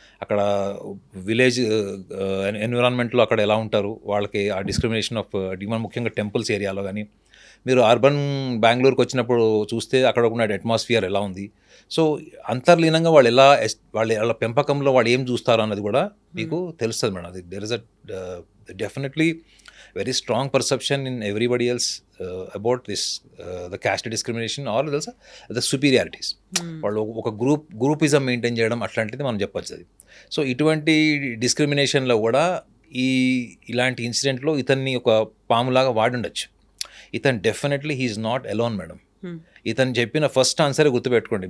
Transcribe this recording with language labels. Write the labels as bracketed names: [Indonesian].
[Telugu] అక్కడ విలేజ్ ఎన్విరాన్మెంట్లో అక్కడ ఎలా ఉంటారు, వాళ్ళకి ఆ డిస్క్రిమినేషన్ ఆఫ్ ముఖ్యంగా టెంపుల్స్ ఏరియాలో కానీ, మీరు అర్బన్ బెంగళూరుకి వచ్చినప్పుడు చూస్తే అక్కడ ఉన్న అట్మాస్ఫియర్ ఎలా ఉంది. సో అంతర్లీనంగా వాళ్ళ పెంపకంలో వాళ్ళు ఏం చూస్తారు అన్నది కూడా మీకు తెలుస్తుంది మేడం. [English] అది there is a definitely very strong perception in everybody else about this the caste discrimination or else the superiorities. [Telugu] వాళ్ళు ఒక గ్రూపిజం మెయింటైన్ చేయడం అట్లాంటిది మనం చెప్పచ్చు అది. సో ఇటువంటి డిస్క్రిమినేషన్లో కూడా ఇలాంటి ఇన్సిడెంట్లో ఇతన్ని ఒక పాములాగా వాడుండొచ్చు. ఇతను definitely [English] he is not alone [Telugu] madam. ఇతను చెప్పిన ఫస్ట్ ఆన్సరే గుర్తుపెట్టుకోండి.